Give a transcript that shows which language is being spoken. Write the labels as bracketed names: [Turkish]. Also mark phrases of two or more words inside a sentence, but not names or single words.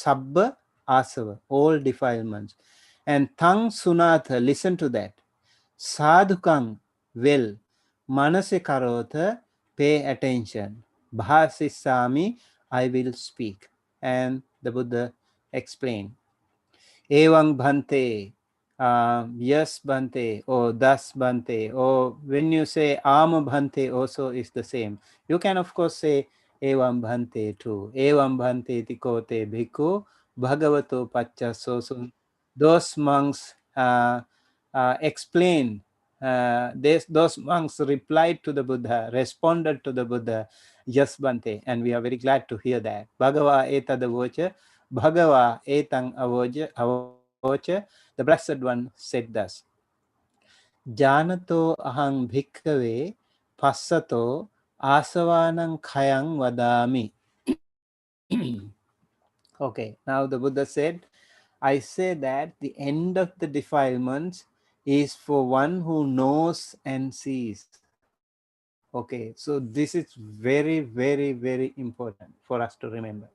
[Pali] Sabba asava, [English] all defilements. And [Pali] tang sunatha, [English] listen to that. Sadhukang, well. [Pali] Manase karotha, [English] pay attention. Bhasisami, I will speak. And the Buddha explained. [Pali] Evang bhante, [English] yes bhante, or das bhante, or when you say [Pali] ama bhante [English] also is the same. You can of course say [Pali] evam bhante [English] too. [Pali] Evam bhante tikote bhikkhu bhagavato pachaso. [English] So those monks explained, those monks replied to the Buddha, responded to the Buddha, yes bhante, and we are very glad to hear that. [Pali] Bhagava etadavocha, Bhagava etang avocha, [English] the Blessed One said thus, [Pali] Janato ahang bhikkhave passato asavanang khayang vadami. [English] Okay, now the Buddha said, I say that the end of the defilements is for one who knows and sees. Okay, so this is very, very, very important for us to remember.